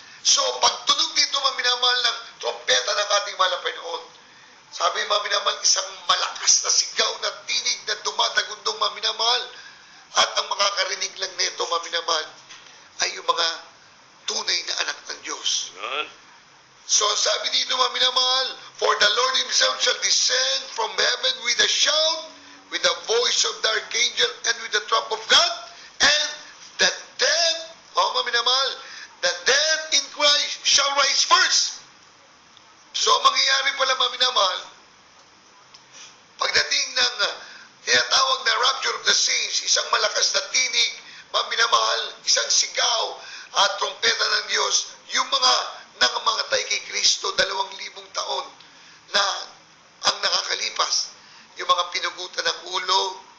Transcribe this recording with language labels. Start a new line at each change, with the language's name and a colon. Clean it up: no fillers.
Filipino: So, pagtunog dito, maminamahal, ng trompeta ng ating mahal na Panginoon, sabi, maminamahal, isang malakas na sigaw na tinig na dumadagundong, maminamahal, at ang makakarinig lang nito, maminamahal, ay yung mga tunay na anak ng Diyos.
English: So,
Filipino: sabi dito, maminamahal,
English: for the Lord Himself shall descend from heaven with a shout, with the voice of the archangel, and with the trump of God, and the dead, maminamahal, the dead in Christ shall rise first.
Filipino: So, mangyayari pala, maminamahal, pagdating ng tinatawag na
English: rapture of the saints,
Filipino: isang malakas na tinig, maminamahal, isang sigaw, at trompeta ng Diyos, yung mga nangamatay kay Kristo 2,000 taon na ang nakakalipas, yung mga pinugutan ng ulo,